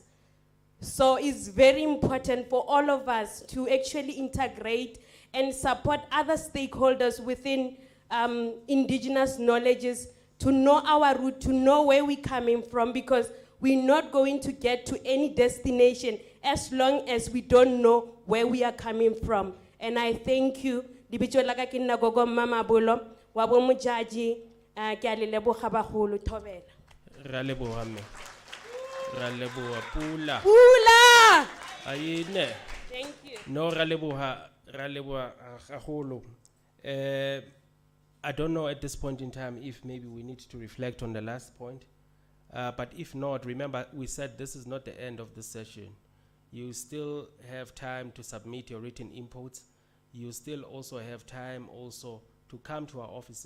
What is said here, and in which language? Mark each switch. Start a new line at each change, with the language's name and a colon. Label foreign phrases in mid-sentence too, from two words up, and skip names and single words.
English: So it's very important for all of us to actually integrate and support other stakeholders within indigenous knowledges to know our root, to know where we're coming from, because we're not going to get to any destination as long as we don't know where we are coming from. And I thank you.
Northern Sotho: Libitso laka ke nna gogo Mama Bolo, wa bo mojaji, ke a le leboga bagolo thobela. Ra leboga mme. Ra leboga pula. Pula! Ayine.
English: Thank you.
Northern Sotho: No ra leboga gagolo.
English: I don't know at this point in time if maybe we need to reflect on the last point. But if not, remember we said this is not the end of this session. You still have time to submit your written inputs. You still also have time also to come to our offices.